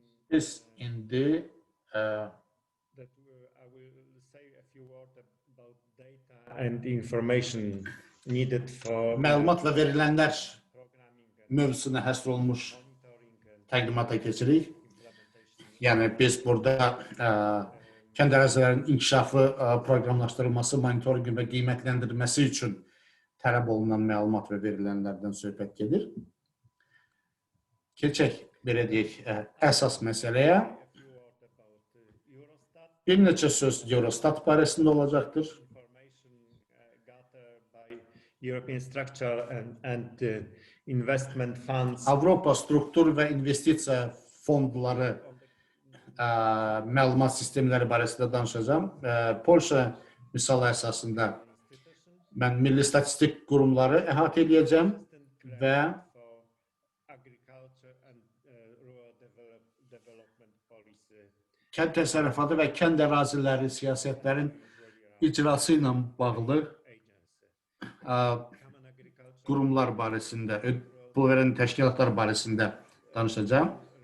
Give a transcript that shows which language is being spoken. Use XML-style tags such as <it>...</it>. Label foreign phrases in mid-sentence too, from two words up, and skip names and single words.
<az>Biz indi</az> <en>that I will say a few words about data and information needed for</en> <az>məlumat və verilənlər</az> <en>programming and</en> <az>mövzusuna həsr olmuş</az> <en>monitoring and</en> <az>təqdimata keçirik.</az> <en>implementation.</en> <az>Yəni biz burada kənd ərazilərinin inkişafı, proqramlaşdırılması, monitorinqi və qiymətləndirilməsi üçün tələb olunan məlumat və verilənlərdən söhbət gedir. Keçək, belə deyək, əsas məsələyə.</az> <en>A few words about Eurostat.</en> <az>Bir neçə söz Eurostat barəsində olacaqdır.</az> <en>Information gathered by European structure and investment funds.</en> <az>Avropa struktur və investisiya fondları məlumat sistemləri barəsində danışacağam. Polşa misalı əsasında mən milli statistik qurumları əhatə edəcəm və kənd təsərrüfatı və kənd əraziləri siyasətlərin icrası ilə bağlı qurumlar barəsində, pul verən təşkilatlar barəsində danışacağım.</az>